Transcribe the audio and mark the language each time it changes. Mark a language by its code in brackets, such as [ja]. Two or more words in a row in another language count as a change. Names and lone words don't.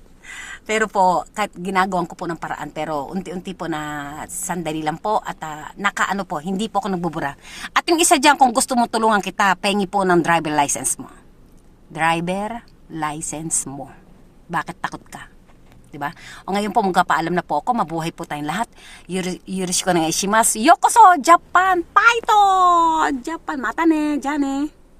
[tl] Pero po, kahit ginagawan ko po ng paraan, pero unti-unti po na sandali lang po at nakaano po, hindi po ako nagbubura. At yung isa dyan, kung gusto mo tulungan kita, pengi po ng [en] driver license [tl] mo. [en] Driver license [tl] mo. Bakit takot ka? Diba? O ngayon po, magpapaalam na po ako. Mabuhay po tayong lahat. [ja] よろしくお願いします. Yokoso! Japan! Paito! Japan! またね! [tl] Diyan eh!